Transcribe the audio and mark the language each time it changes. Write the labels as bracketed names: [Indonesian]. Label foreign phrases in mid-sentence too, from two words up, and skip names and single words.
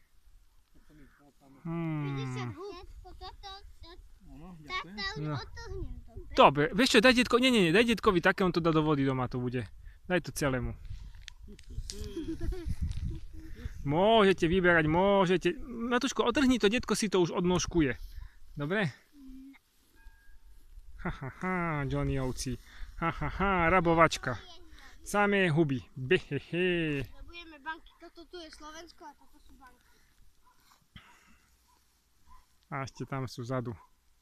[Slovak] No. Dobre, vieš čo, daj detko, nie, daj detkovi také, on to dá do vody doma, to bude. Daj to celému. Môžete vyberať, môžete. Matúško, otrhni to, detko si to už odnožkuje. Dobre? Ha, ha, ha, Johnny ovci. Ha, ha, ha, rabovačka. Samé huby. Behehe. Budeme banky, toto tu je Slovensko a toto sú banky. A ešte tam sú vzadu.